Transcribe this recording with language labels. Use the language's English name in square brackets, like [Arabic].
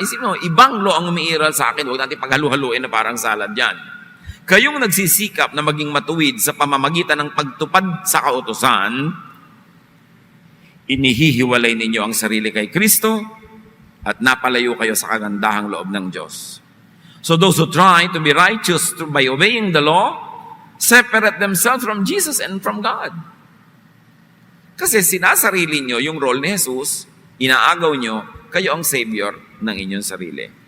[Filipino] Isip mo, ibang law ang umiiral sa akin. Huwag natin paghalu-haluin na parang salad yan. Kayong nagsisikap na maging matuwid sa pamamagitan ng pagtupad sa kautusan, inihihiwalay ninyo ang sarili kay Kristo at napalayo kayo sa kagandahang loob ng Diyos. [English] So those who try to be righteous by obeying the law, separate themselves from Jesus and from God. [Filipino] Kasi sinasarili nyo yung role ni Jesus, inaagaw nyo, kayo ang Savior ng inyong sarili.